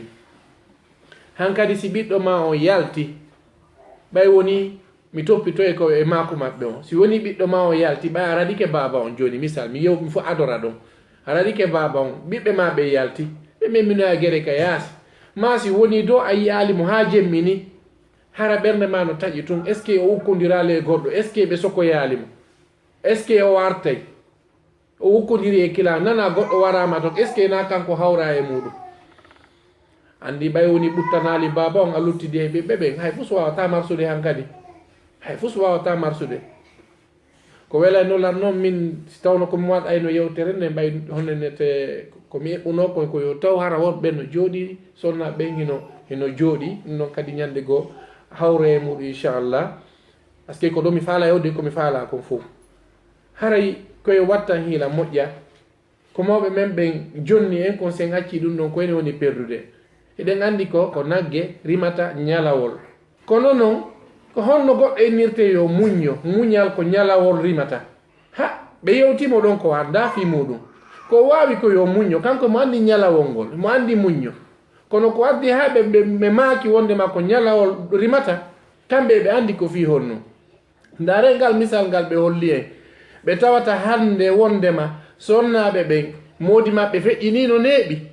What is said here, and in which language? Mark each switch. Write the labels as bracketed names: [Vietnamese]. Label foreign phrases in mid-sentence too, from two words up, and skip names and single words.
[Fula] hankadi si ɓiɗɗo ma o yalti ɓay woni mi toppitoye ko e maako maɓɓe on si woni ɓiɗɗo ma o yalti ɓay a raɗike baba on joni misal mi fo adora ɗon a raɗike baba on ɓiɓɓe ma ɓe yalti ɓe memminoya gere ka yaasi ma si woni do a yiyalimo ha jemmini hara ɓernde ma no taƴi tun [French] est ce que [Fula] o ukkodirale e goɗɗo [French] est ce que [Fula] ɓe sokoyalimo [French] est ce que [Fula] o wartay o ukkodiri e kila nana goɗɗo warama ton est ce que na kanko hawra e muɗum andi ɓay woni ɓuttanali baba on a luttidi e ɓiɓɓe ɓen hay fus wawata marsude hankadi hay fus wawata marsude ko wela nolan noon min si tawno komi waɗayno yewtere nde ɓay honenete komi eɓɓuno ko yo taw hara wonɓe no jooɗi sonna ɓen hino jooɗi noon kadi ñande goo hawre e muɗum inchallah [French] par ce que [Fula] ko ɗo mi faala yewde komi faala kon fof haray koye wattan hiila moƴƴa ko mawɓe men ɓen jonni en kon sen acci ɗum ɗon koyne woni perdude eɗen andi ko nagge rimata ñalawol kono noon ko honno goɗɗo innirte yo muñño muñal ko ñalawol rimata ha ɓe yewtimo ɗon ko anda fi muɗum ko wawi ko yo muñño kanko mo andi ñalawol ngol mo andi muñño kono ko addi ha ɓe maaki wondema ko ñalawol rimata kamɓe ɓe andi ko fi honno ndare ngal misal ngal ɓe holli en ɓe tawata hande wondema sonnaɓe ɓen moodi maɓɓe feƴƴinino neeɓi